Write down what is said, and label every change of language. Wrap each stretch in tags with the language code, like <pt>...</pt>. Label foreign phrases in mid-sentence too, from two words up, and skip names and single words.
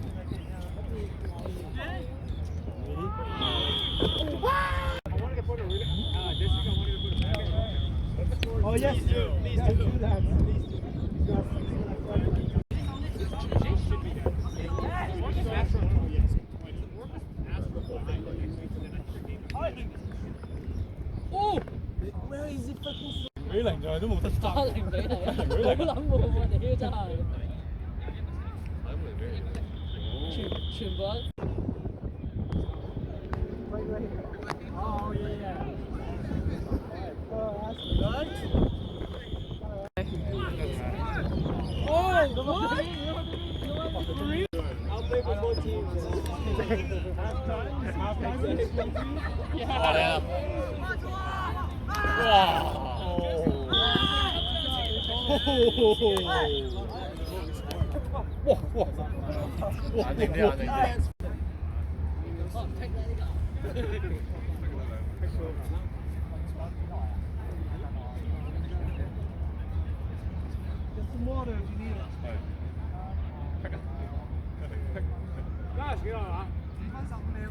<en>Oh yes, please do that. Oh! Where is it fucking?</en> <yue>比零就都冇得爭。 0比0，好撚喎！屌真係。全部人。</yue> <en>Oh yeah. That's good. Oh, what? I'll play for both teams. Yeah. Wow.</en> <yue>安靜啲，安靜啲。</yue> <en>Some water if you need it.</en> <yue>加幾耐啊？2分15秒。</yue>